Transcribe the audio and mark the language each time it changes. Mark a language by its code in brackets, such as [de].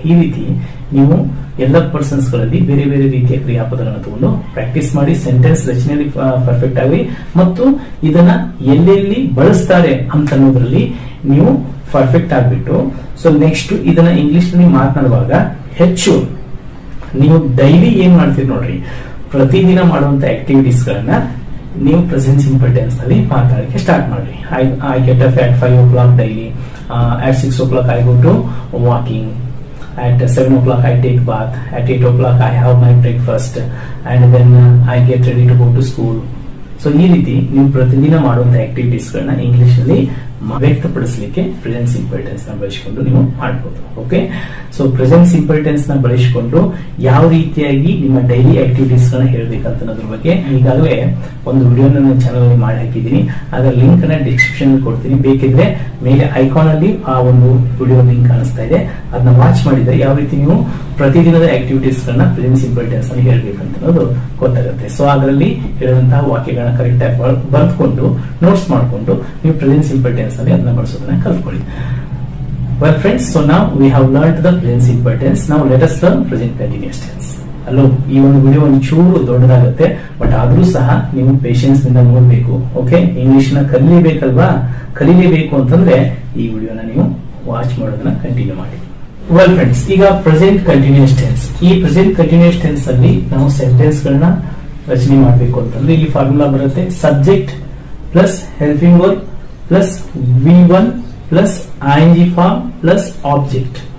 [kn] ಈ ರೀತಿ ನೀವು ಎಲ್ಲ ಪರ್ಸನ್ಸ್ ಗಳಲ್ಲಿ ಬೇರೆ ಬೇರೆ ರೀತಿಯ ಕ್ರಿಯಾಪದಗಳನ್ನು ತಗೊಂಡು ಪ್ರಾಕ್ಟೀಸ್ ಮಾಡಿ ಸೆಂಟೆನ್ಸ್ ರಚನೆಯಲ್ಲಿ ಪರ್ಫೆಕ್ಟ್ ಆಗಿ, ಮತ್ತು ಇದನ್ನ ಎಲ್ಲೆಲ್ಲಿ ಬಳಸ್ತಾರೆ ಅಂತ ಅನ್ನೋದ್ರಲ್ಲಿ ನೀವು ಪರ್ಫೆಕ್ಟ್ ಆಗ್ಬಿಟ್ಟು, ಸೊ ನೆಕ್ಸ್ಟ್ ಇದನ್ನ ಇಂಗ್ಲಿಷ್ ನಲ್ಲಿ ಮಾತನಾಡುವಾಗ ಹೆಚ್ಚು ನೀವು ಡೈಲಿ ಏನ್ ಮಾಡ್ತೀರಿ ನೋಡ್ರಿ, ಪ್ರತಿದಿನ ಮಾಡುವಂತ ಆಕ್ಟಿವಿಟೀಸ್ ಗಳನ್ನ ನೀವು ಪ್ರೆಸೆಂಟ್ ಸಿಂಪಲ್ ಟೆನ್ಸ್ ನಲ್ಲಿ ಮಾತಾಡಕ್ಕೆ ಸ್ಟಾರ್ಟ್ ಮಾಡ್ರಿ. [en] I get up at 5 o'clock daily, at 6 o'clock I go to walking, at 7 o'clock I take bath, at 8 o'clock I have my breakfast, and then I get ready to go to school. [kn] So ಈ ರೀತಿ ನೀವು ಪ್ರತಿದಿನ ಮಾಡುವಂತಹ activities ಗಳನ್ನ English ನಲ್ಲಿ ವ್ಯಕ್ತಪಡಿಸಲಿಕ್ಕೆ present simple tense ನ ಬಳಸಿಕೊಂಡು ನೀವು ಮಾಡಬಹುದು. Okay, so present simple tense ನ ಬಳಸಿಕೊಂಡು ಯಾವ ರೀತಿಯಾಗಿ ನಿಮ್ಮ ಡೈಲಿ ಆಕ್ಟಿವಿಟೀಸ್ ಗಳನ್ನ ಹೇಳ್ಬೇಕಂತ ಅನ್ನೋದ್ರ ಬಗ್ಗೆ ಈಗಾಗಲೇ ಒಂದು ವಿಡಿಯೋ ನನ್ನ ಚಾನಲ್ ಅಲ್ಲಿ ಮಾಡಿ ಹಾಕಿದ್ದೀನಿ. ಅದರ ಲಿಂಕ್ ನ ಡಿಸ್ಕ್ರಿಪ್ಷನ್ ಅಲ್ಲಿ ಕೊಡ್ತೀನಿ. ಬೇಕಿದ್ರೆ ಮೇಲೆ ಐಕಾನ್ ಅಲ್ಲಿ ಆ ಒಂದು ವಿಡಿಯೋ ಲಿಂಕ್ ಕಾಣಿಸ್ತಾ ಇದೆ, ಅದನ್ನ ವಾಚ್ ಮಾಡಿದ್ರೆ ಯಾವ ರೀತಿ ನೀವು ಪ್ರತಿದಿನದ ಆಕ್ಟಿವಿಟೀಸ್ ಗಳನ್ನ ಪ್ರೆಸೆಂಟ್ ಸಿಂಪಲ್ ಟೆನ್ಸ್ ಅಲ್ಲಿ ಹೇಳ್ಬೇಕಂತ ಅನ್ನೋದು ಗೊತ್ತಾಗುತ್ತೆ. ಸೊ ಅದರಲ್ಲಿ ಹೇಳಿದಂತಹ ವಾಕ್ಯಗಳನ್ನ ಕರೆಕ್ಟ್ ಆಗಿ ಬರೆದುಕೊಂಡು ನೋಟ್ಸ್ ಮಾಡಿಕೊಂಡು ನೀವು ಪ್ರೆಸೆಂಟ್ ಸಿಂಪಲ್ ಟೆನ್ಸ್ ಅಲ್ಲಿ ಅದನ್ನ ಬಳಸೋದನ್ನ ಕಲ್ತ್ಕೊಳ್ಳಿ. [en] Well friends, so now we have learned the present simple tense. Now let us learn present continuous tense. [kn] ಅಲ್ಲೋ, ಈ ಒಂದು ವಿಡಿಯೋ ಒಂಚೂರು ದೊಡ್ಡದಾಗುತ್ತೆ, ಬಟ್ ಆದ್ರೂ ಸಹ ನೀವು ಪೇಷನ್ಸ್ ನಿಂದ ನೋಡ್ಬೇಕು. ಓಕೆ, ಇಂಗ್ಲಿಷ್ ನ ಕಲಿಲೇಬೇಕಲ್ವಾ? ಕಲಿಲೇಬೇಕು ಅಂತಂದ್ರೆ ಈ ವಿಡಿಯೋನ ನೀವು ವಾಚ್ ಮಾಡೋದನ್ನ ಕಂಟಿನ್ಯೂ ಮಾಡಿ. ವೆಲ್ ಫ್ರೆಂಡ್ಸ್, ಈಗ ಪ್ರೆಸೆಂಟ್ ಕಂಟಿನ್ಯೂಸ್ ಟೆನ್ಸ್. ಈ ಪ್ರೆಸೆಂಟ್ ಕಂಟಿನ್ಯೂಸ್ ಟೆನ್ಸ್ ಅಲ್ಲಿ ನಾವು ಸೆಂಟೆನ್ಸ್ ಗಳನ್ನ ರಚನೆ ಮಾಡಬೇಕು ಅಂತಂದ್ರೆ ಇಲ್ಲಿ ಫಾರ್ಮುಲಾ ಬರುತ್ತೆ, subject plus helping verb plus V1 plus ING form plus object.